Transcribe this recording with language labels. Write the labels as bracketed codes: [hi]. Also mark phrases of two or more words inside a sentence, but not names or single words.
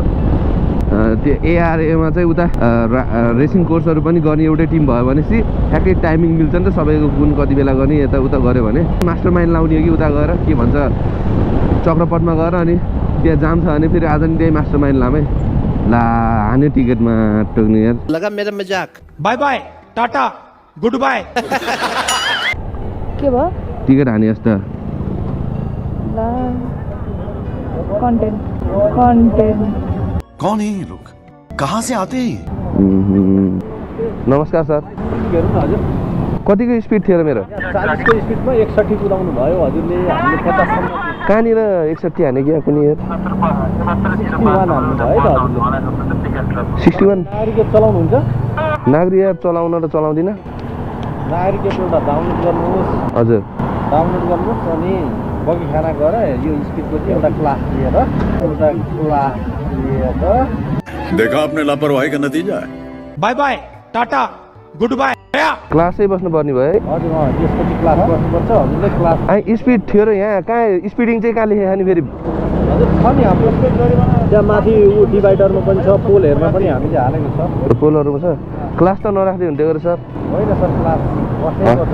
[ne] त्यो एआरएमा चाहिँ उता रेसिङ कोर्सहरू पनि गर्ने एउटै टिम भयो भनेपछि ठ्याक्कै टाइमिङ मिल्छ नि त सबैको। कुन कति बेला गर्ने यताउता गऱ्यो भने [en] master mind [ne] लाउने हो कि उता गएर के भन्छ चक्रपटमा गएर अनि त्यहाँ जाम छ भने फेरि आज नि त्यही [en] master mind [ne] लामै ला हान्यो टिकटमा टोक्ने यार। [hi] लगा मेरा मजाक। [en] bye bye tata good bye. [ne] के भयो टिकट हाने जस्तो कन्टेन्ट [hi] कौन है ये लोग? कहाँ से आते हैं? [ne] नमस्कार सर। कतिको स्पिड थियो र मेरो? 40 को स्पिडमा 61 कुदाउनु भयो हजुरले। हामीले 50 सम्म कहाँनिर 61 हाने कि कुनै यार? 61 हाल्नु भयो त हजुरले। 61 नागरिक चलाउनुहुन्छ? नागरिक एप चलाउन र चलाउँदिन। नागरिक एप एउटा डाउनलोड गर्नुहोस्। हजुर डाउनलोड गर्नुहोस् अनि बगी खाना गएर यो स्पिडको चाहिँ एउटा क्लास लिएर [hi] देखा आपने लापरवाही का नतीजा है। [en] bye bye tata good bye. [ne] क्लासै बस्नुपर्ने भयो है। हजुर त्यसपछि क्लास बस्नुपर्छ हजुरले। क्लास स्पिड थियो र यहाँ कहाँ स्पिडिङ चाहिँ कहाँ लेखेको नि फेरि? हजुर छ नि हाम्रो त्यहाँ माथि डिभाइडरमा पनि छ, पोलहरूमा पनि हामीले हालेको छ। पोलहरूमा छ। क्लास त नराख्दै हुन्थ्यो गरे सर। होइन सर क्लास बस्नैपर्छ।